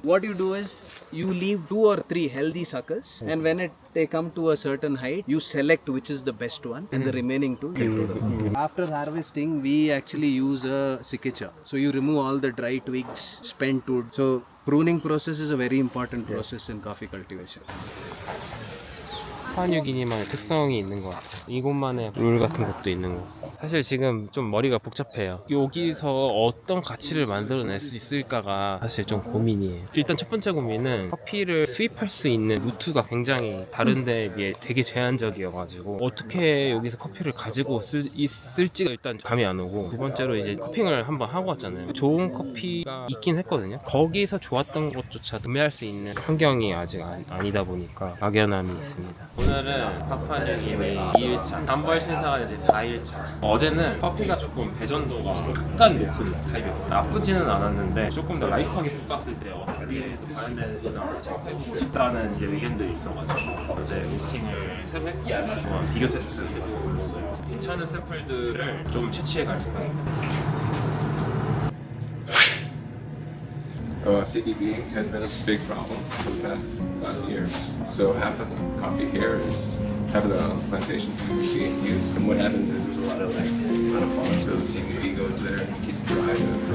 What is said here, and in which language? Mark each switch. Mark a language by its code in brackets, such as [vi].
[en] What you do is you leave 2 or 3 healthy suckers, and when they come to a certain height, you select which is the best one, and the remaining 2 you throw them. After harvesting, we actually use a cicature. So you remove all the dry twigs, spent wood. So pruning process is a very important process in coffee cultivation. [ko] 파푸아뉴기니만의 특성이 있는 것 같아요. 이곳만의 룰 같은 것도 있는 것 같아요. 사실 지금 좀 머리가 복잡해요. 여기서 어떤 가치를 만들어낼 수 있을까가 사실 좀 고민이에요. 일단 첫 번째 고민은 커피를 수입할 수 있는 루트가 굉장히 다른 데에 비해 되게 제한적이어가지고 어떻게 여기서 커피를 가지고 있을지가 일단 감이 안 오고, 두 번째로 이제 커핑을 한번 하고 왔잖아요. 좋은 커피가 있긴 했거든요. 거기서 좋았던 것조차 구매할 수 있는 환경이 아직 아니다 보니까 막연함이 있습니다. 오늘은 파푸아뉴기니 2일차, 단벌 신사가 이제 4일차. 어제는 커피가 조금 배전도가 약간 높은 타입이었고 나쁘지는 않았는데 조금 더 라이트하게 볶았을 때 어떻게 발현되는지도 한번 체크해보고 싶다는 이제 의견들이 있어가지고 어제 로스팅을 새로 했고 한번 비교 테스트를 해보고 있어요. 괜찮은 샘플들을 좀 채취해갈 생각입니다. [en] CBD has been a big problem for the past 5 years. So half of the coffee here is, half of the plantations is being used. And what happens is there's a lot of farms. So the CBD goes there and keeps driving.